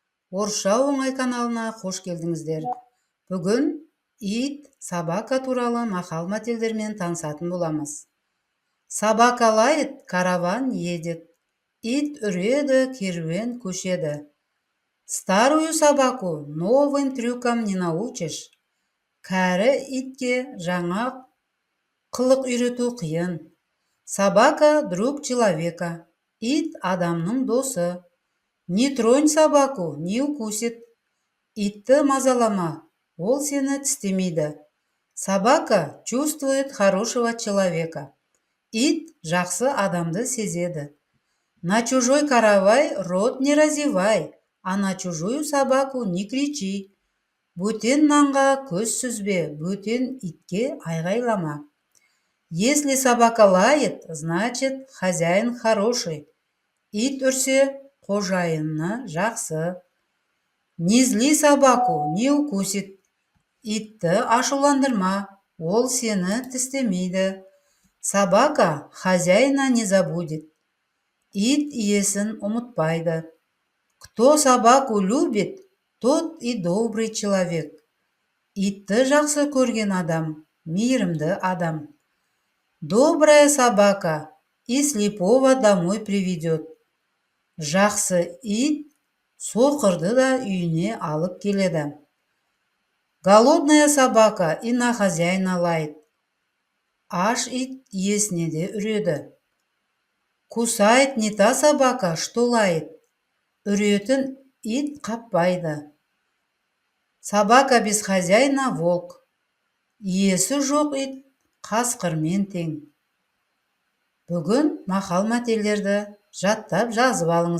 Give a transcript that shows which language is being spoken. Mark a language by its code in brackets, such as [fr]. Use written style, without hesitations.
[kk] Орысша оңай каналына қош келдіңіздер. Бүгін ит, собака туралы мақал-мәтелдермен танысатын боламыз. [ru] Собака лает, караван едет. [kk] Ит үреді, керуен көшеді. [ru] Старую собаку новым трюкам не научишь. [kk] Кәрі итке жаңа қылық үйрету қиын. [ru] Собака друг человека. [kk] Ит адамның досы. [ru] Не тронь собаку, не укусит. [kk] Итті мазалама, ол сені тістемейді. [ru] Собака чувствует хорошего человека. [kk] Ит жақсы адамды сезеді. [ru] На чужой каравай рот не разевай, а на чужую собаку не кричи. [kk] Бөтен нанға көз сүзбе, бөтен итке айғайлама. [ru] Если собака лает, значит, хозяин хороший. [kk] Ит үрсе, қожайыны жақсы. [ru] Не зли собаку, не укусит. [kk] Итті ашуландырма, ол сені тістемейді. [ru] Собака хозяина не забудет. [kk] Ит иесін ұмытпайды. [ru] Кто собаку любит, тот и добрый человек. [kk] Итті жақсы көрген адам, мейірімді адам. [ru] Добрая собака и слепого домой приведет. [kk] Жақсы ит соқырды да үйіне алып келеді. [ru] Голодная собака и на хозяина лает. [kk] Аш ит иесіне де үреді. [ru] Кусает не та собака, что лает. [kk] Үретін ит қаппайды. [ru] Собака без хозяина волк. [kk] Иесі жоқ ит қасқырмен тең. Бүгін мақал-мәтелдерді жаттап жазып алыңыздар.